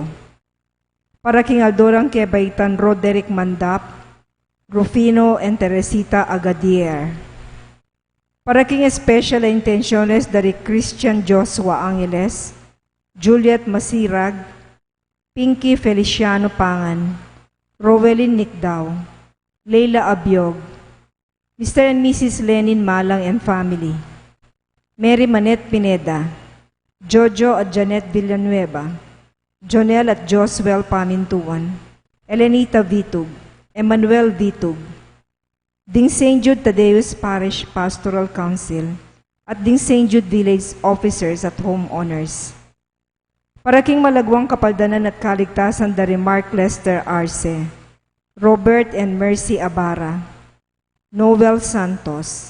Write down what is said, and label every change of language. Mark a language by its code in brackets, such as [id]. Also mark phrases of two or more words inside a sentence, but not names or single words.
[pam] Para king aldorang kay Baitan Roderick Mandap, Rufino and Teresita Agadier. Para king special intenciones dari Christian Joshua Angeles, Juliet Masirag, Pinky Feliciano Pangan, Rowelyn Nicdao, Leila Abiog, Mr. and Mrs. Lenin Malang and family, Mary Manette Pineda, Jojo at Janet Villanueva, Jonel at Joswell Pamintuan, Elenita Vitug, Emmanuel Vitug, ding St. Jude Tadeus Parish Pastoral Council, at ding St. Jude Village Officers at Homeowners. Para king malagwang kapaldanan at kaligtasan dari Mark Lester Arce, Robert and Mercy Abara, Noel Santos,